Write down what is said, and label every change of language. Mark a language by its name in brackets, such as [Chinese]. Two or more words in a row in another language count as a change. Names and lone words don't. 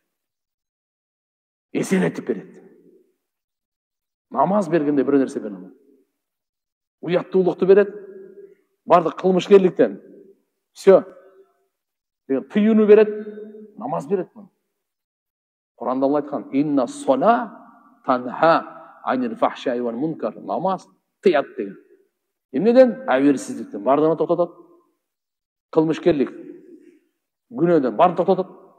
[Kyrgyz] Эсенетип берет. Намаз бергенде бир нерсе берет. Уяттуулукту берет. Бардык кылмышкерликтен. Всё. Тыюуну берет. Намаз берет. Куранда Алла айткан: [Arabic] "إن الصلاة تنهى عن الفحشاء والمنكر." [Kyrgyz] Намаз тыят деген. Эмнеден? Аберсиздиктен. Бардыгына токтотот. Кылмышкерлик. Günöden bar toktotот.